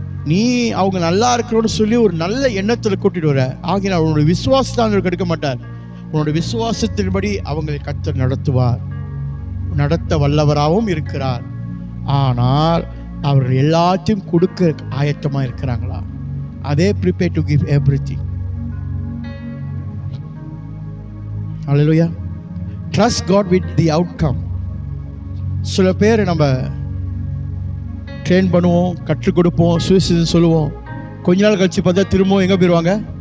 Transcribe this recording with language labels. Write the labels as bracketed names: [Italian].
[Tamil] நீ அவங்க நல்லா இருக்கணும்னு சொல்லி ஒரு நல்ல எண்ணத்தில் கூட்டிட்டு வர ஆகினால் உன்னுடைய விசுவாசத்தை அவங்களுக்கு எடுக்க மாட்டார். உன்னுடைய விசுவாசத்தின்படி அவங்களை கர்த்தர் நடத்துவார், நடத்த வல்லவராகவும் இருக்கிறார். ஆனால் அவர்கள் எல்லாத்தையும் கொடுக்க ஆயத்தமா இருக்கிறாங்களா? அதே [English] prepare to give everything. Hallelujah. Trust God with the outcome. [Tamil] சில பேர் நம்ம ட்ரெயின் பண்ணுவோம், கற்றுக் கொடுப்போம், சுவிசேஷம் சொல்லுவோம். கொஞ்ச நாள் கழிச்சு பார்த்தா திரும்பவும் எங்கே போயிடுவாங்க?